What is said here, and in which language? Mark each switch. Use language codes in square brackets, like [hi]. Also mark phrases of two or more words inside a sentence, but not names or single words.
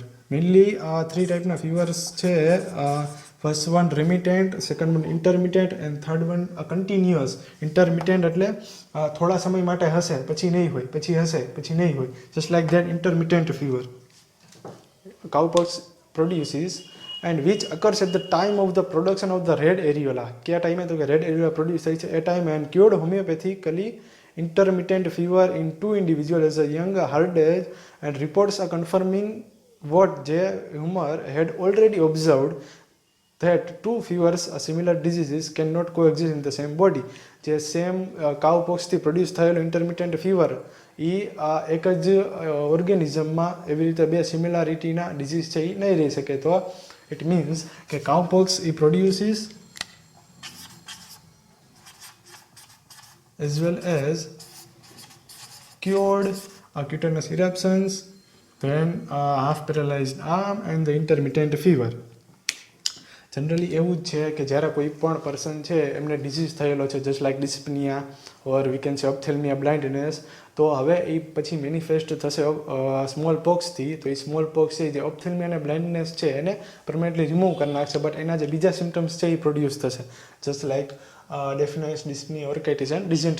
[en] Mainly three ટાઈપના fevers છે. First one remittent, second one intermittent and third one continuous. [gu] Intermittent એટલે થોડા સમય માટે હશે પછી નહીં હોય, પછી હશે પછી નહીં હોય. [en] Just like that intermittent fever cowpox produces and which occurs at the time of the production of the red areola. [gu] કયા ટાઈમે તો કે [en] red areola produce [gu] થાય છે એ ટાઈમે [en] and cured homeopathically intermittent fever in two individuals as a young hard age and reports are confirming what J. Humer had already observed that two fevers similar diseases cannot coexist in the same body. [gu] જે સેમ કાઉપોક્સથી પ્રોડ્યુસ થયેલો [en] intermittent fever [gu] એ એક જ ઓર્ગેનિઝમમાં એવી રીતે બે સિમિલારિટીના ડિઝીઝ છે એ નહીં રહી શકે. [en] તો it means કે કાઉપોક્સ એ પ્રોડ્યુસીસ as well as cured cutaneous eruptions, then half paralyzed arm and the intermittent fever. [gu] જનરલી એવું જ છે કે જ્યારે કોઈ પણ પર્સન છે એમને ડિઝીઝ થયેલો છે [en] just like dyspnoea or we can say ophthalmia blindness, [gu] તો હવે એ પછી મેનિફેસ્ટ થશે [en] small pox. [gu] તો એ [en] small pox [gu] છે જે ઓપ્થેલ્મિયા અને બ્લાઇન્ડનેસ છે એને પરમેનન્ટલી રિમૂવ કરી નાખશે, બટ એના જે બીજા સિમ્ટમ્સ છે એ પ્રોડ્યુસ થશે [en] just like deafness, dyspnoea, orchitis and dysentery.